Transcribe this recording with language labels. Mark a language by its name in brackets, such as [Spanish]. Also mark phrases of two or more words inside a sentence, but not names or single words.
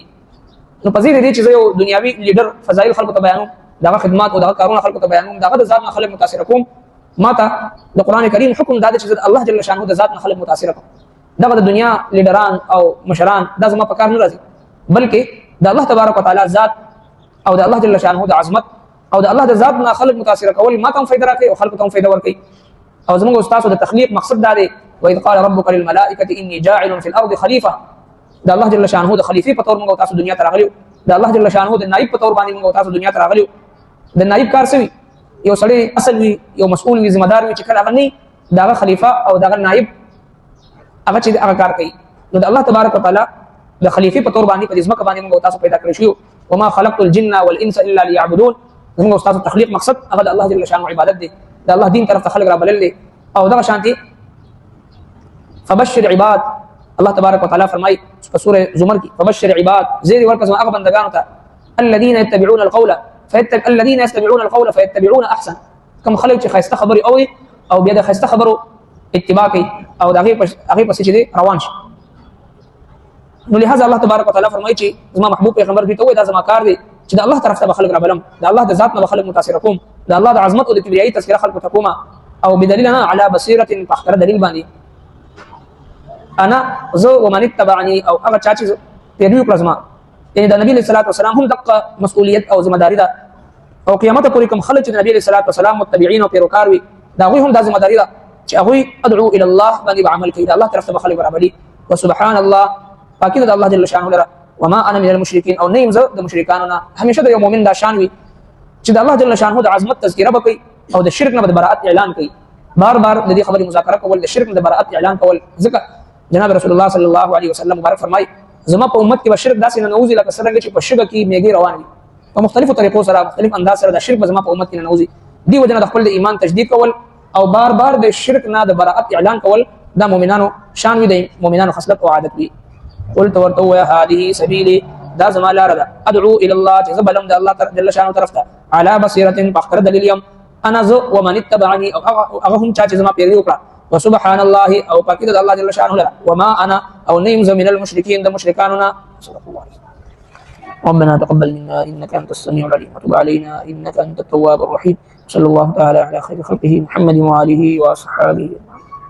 [Pashto] نو په دې چې زه یو دنیاوي لیډر فضایل خلق ته بیانوم، دغه خدمات او دغه کارونه خلق ته بیانوم، دغه د ذات نه خلق متاثر کوم، ما ته د قران کریم حکم دا چې [Arabic] الله جل شانه [Pashto] د ذات نه خلق متاثر کوم. دغه د دنیا لیډران او مشران دا زما په کار نه راځي، بلکې د [Arabic] الله تبارک وتعالى [Pashto] ذات او د [Arabic] الله جل شانه [Pashto] د عظمت او د الله د ذات نه خلق متاثر کول ما ته هم فائدہ راکړي او خلق ته هم فائدہ ورکړي. او زموږ استاد د تخلیق مقصد دا دی، [Arabic] وإذ قال ربك للملائكة إني جاعل في الأرض خليفة، [Pashto] د [Arabic] الله جل شانه [Pashto] د خلیفہ په تور موږ تاسو دنیا ته راغلیو، د [Arabic] الله جل شانه [Pashto] د نائب په تور باندې موږ تاسو دنیا ته راغلیو. د نائب کار سوي یو سړی اصل وي، یو مسؤل وي، ذمہ دار وي، چې کله هغه نه دغه خلیفہ او دغه نائب هغه چې هغه کار کوي، نو د [Arabic] الله تبارک وتعالى [Pashto] د خلیفہ په تور باندې په ځمکه باندې موږ تاسو پیدا کړی شو. [Arabic] وما خلقت الجن والانس الا ليعبدون، [Pashto] موږ تاسو تخلیق مقصد هغه د [Arabic] الله جل شانه [Pashto] عبادت دی، د الله دین طرف ته خلق را بلل دي. او دغه شانتي [Arabic] فبشر عباد، الله تبارک وتعالى [Pashto] فرمای په سوره زمر کې، [Arabic] فبشر عباد، [Pashto] زیر ورکه هغه بندگانو ته، [Arabic] الذين يتبعون القول فيتبعون احسن، [Pashto] کوم خلک چې خاصه خبري اوري او بیا د خاصه خبرو اتباع کوي او هغه پسې چې روان شي. نو لہذا [Arabic] الله تبارک وتعالى [Pashto] فرمایي چې زما محبوب پیغمبر دې ته وایي دا زما کار دی چې د الله طرف ته خلق را بلم، د الله د ذات نه خلق متاثر کوم، د الله د عظمت او د کبریایي تذکرہ خلق ته کوم، او [Arabic] بدلیلنا على بصیرة فاختر [Pashto] دلیل باندې [Arabic] انا زو ومن اتبعني، [Pashto] او هغه چا چې پیروي کړم زما، یعنی د نبی [Arabic] صلی الله علیه وسلم [Pashto] هم دغه مسؤلیت او ذمہ داری ده، او قیامت پورې کوم خلک چې نبی [Arabic] صلی الله علیه وسلم [Pashto] متبعين او پیروکار وي، دا غوي هم د ذمہ داری ده چې هغه [Arabic] ادعو الى الله [Pashto] باندې عمل کوي، الله طرف ته خلق برابري. [Arabic] وسبحان الله، [Pashto] پاکی د [Arabic] الله جل شانه [Pashto] لره، [Arabic] وما انا من المشرکین، [Pashto] او نیم زه د مشرکانو نه. همیشه د یو مؤمن دا شان وي چې د [Arabic] الله جل شانه [Pashto] د عظمت تذکرہ وکړي او د شرک نه د براءت اعلان کوي، بار بار د دې خبرې مذاکره کول، د شرک نه د براءت اعلان کول. ځکه جناب [Arabic] رسول الله صلی الله علیه وسلم [Pashto] مبارک فرمای، زما په امت کې شرک داسې نه نوځي لکه څنګه چې په شګه کې میږي روان وي، په مختلفو طریقو سره مختلف انداز سره د شرک زما په امت کې نه نوځي. دی وجنه د خپل ایمان تجدید کول او بار بار د شرک نه د براءت اعلان کول دا مؤمنانو شان وي، د مؤمنانو خصلت او عادت وي. [Arabic] قلت ورتو هذه سبيلي، [Pashto] دا زما لار ده، [Arabic] ادعو الى الله، [Pashto] چې زبلم د [Arabic] الله جل شانه [Pashto] طرف ته، [Arabic] على بصيرة فاختر [Pashto] دلیل یم، [Arabic] انا زو ومن اتبعني [Pashto] او هم چا چې زما پیروي وکړه [Arabic] وسبحان الله [Pashto] او پاکی د [Arabic] الله جل شانه [Pashto] لرا [Arabic] وما انا [Pashto] او نیم [Arabic] من المشرکین [Pashto] د مشرکانو نه. [Arabic] صدق الله. ربنا تقبل منا انك انت السميع العليم وتب علينا انك انت التواب الرحيم. صلى الله تعالى على خير خلقه محمد واله واصحابه.